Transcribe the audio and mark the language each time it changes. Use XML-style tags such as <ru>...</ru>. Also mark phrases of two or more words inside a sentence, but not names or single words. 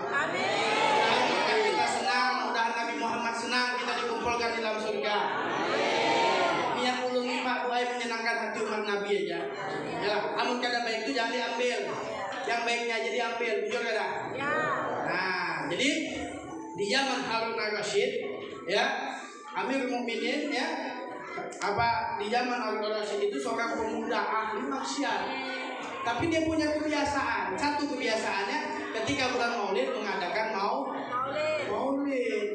<id>Mudahan kita senang, mudahan Nabi Muhammad senang, kita dikumpulkan di dalam surga. Niat ulun ini Pak Buai menyenangkan hati umat Nabi aja. Ya, amun kada baik itu jangan diambil. Yang baiknya aja diambil, jujur kada? Nah, jadi di zaman Harun al-Rasyid, ya, Amirul Mukminin, ya, di zaman Harun al-Rasyid itu seorang pemuda ahli maksiat. Tapi dia punya kebiasaan. Satu kebiasaannya ketika bulan Maulid mengadakan Maulid.</id>